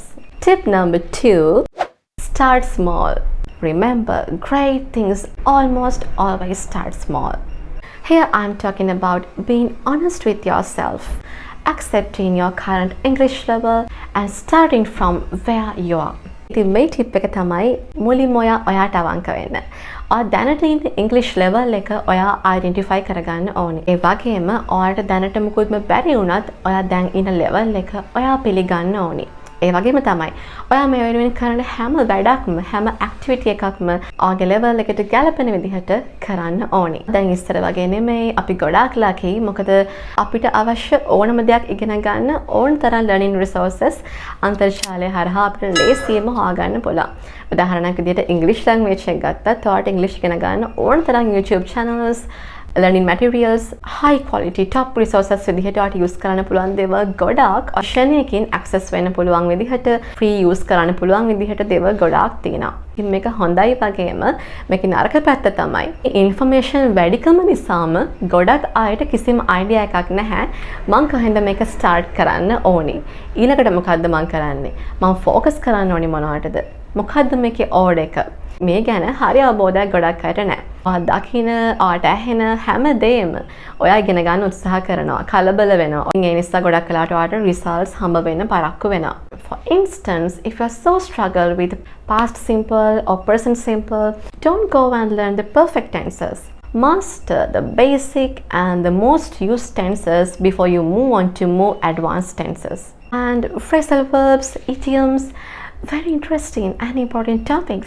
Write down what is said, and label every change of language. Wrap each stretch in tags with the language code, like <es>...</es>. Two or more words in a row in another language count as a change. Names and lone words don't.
<en>Tip number 2, start small. Remember, great things almost always start small. Here I'm talking about being honest with yourself, accepting your current English level and starting from where you are.</en> <si>ඉතින් මේ ටිප් එක තමයි මුලින්ම ඔයාට අවංක වෙන්න. ඔයා දැනට ඉන්න</si> <en>English level</en> <si>එක ඔයා identify කරගන්න ඕනේ. ඒ වගේම ඔයාට දැනට මුකුත්ම බැරි වුණත් ඔයා දැන් ඉන්න level එක ඔයා පිළිගන්න ඕනේ. ඒ වගේම තමයි ඔයා මේ වෙනුවෙන් කරන හැම වැඩක්ම හැම activity එකක්ම ඔයාගේ level එකට ගැලපෙන විදිහට කරන්න ඕනේ. දැන් ඉස්සර වගේ නෙමෙයි අපි ගොඩාක් lucky මොකද අපිට අවශ්‍ය ඕනම දෙයක් ඉගෙන ගන්න ඕන තරම්</si> <en>learning resources</en> <si>අන්තර්ජාලය හරහා අපිට ලේසියෙන්ම හොයාගන්න පුළුවන්. උදාහරණයක් විදිහට</si> <en>English language</en> <si>එක ගත්තත් ඔයාට English ඉගෙන ගන්න ඕන තරම්</si> <en>YouTube channels, learning materials, high quality top resources</en> <si>විදිහට ඔයාට use කරන්න පුළුවන් දේවල් ගොඩාක් optionයකින් access වෙන්න පුළුවන් විදිහට</si> <en>free use</en> <si>කරන්න පුළුවන් විදිහට දේවල් ගොඩාක් තියෙනවා. ඉතින් මේක හොඳයි වගේම මේකේ නරක පැත්ත තමයි information වැඩිකම නිසාම ගොඩක් අයට කිසිම idea එකක් නැහැ මං කොහෙන්ද මේක start කරන්න ඕනි. ඊළඟට මොකද්ද මං කරන්නේ? මං focus කරන්න ඕනි මොනවටද? මොකද්ද මේකේ order එක? මේ ගැන හරි අවබෝධයක් ගොඩක් අයට නැහැ. ඔයා දකින, ඔයාට ඇහෙන හැමදේම ඔයා ඉගෙන ගන්න උත්සාහ කරනවා, කලබල වෙනවා. ඒ නිසා ගොඩක් වෙලාවට ඔයාට results හම්බ වෙන්න පරක්කු වෙනවා.</si> <en>For instance, if you are so struggle with past simple or present simple, don't go and learn the perfect tenses. Master the basic and the most used tenses before you move on to more advanced tenses. And phrasal verbs, idioms, very interesting and important topics.</en>